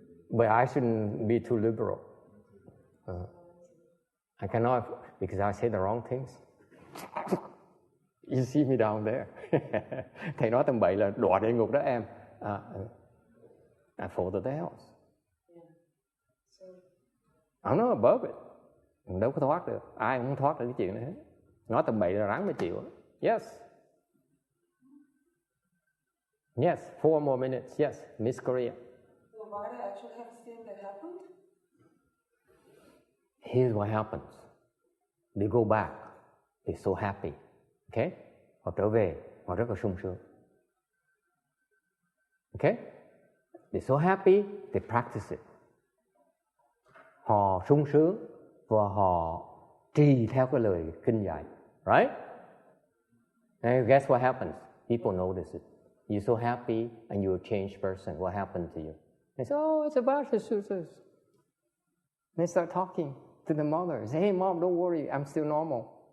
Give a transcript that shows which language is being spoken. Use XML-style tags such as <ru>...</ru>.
<en>But I shouldn't be too liberal. I cannot, because I say the wrong things. You see me down there.</en> <vi>Thầy nói tầm bậy là đọa địa ngục đó em.</vi> <en>I fall to the hells. I'm not above it.</en> <vi>Mình đâu có thoát được. Ai cũng không thoát được cái chuyện đó hết. Nói tầm bậy là ráng mà chịu. Yes.</vi> <en>Yes, 4 more minutes. Yes, Miss Korea. So why do I actually have seen that happen? Here's what happens. They go back. They're so happy. Okay?</en> <vi>Họ trở về, họ rất là sung sướng.</vi> <en>Okay? They're so happy, they practice it.</en> <vi>Họ sung sướng và họ trì theo cái lời kinh dạy.</vi> <en>Right? And guess what happens? People notice it. You're so happy and you're a changed person. What happened to you? They say, oh, it's about the sutras. They start talking to the mother. They say, hey, mom, don't worry. I'm still normal.</en>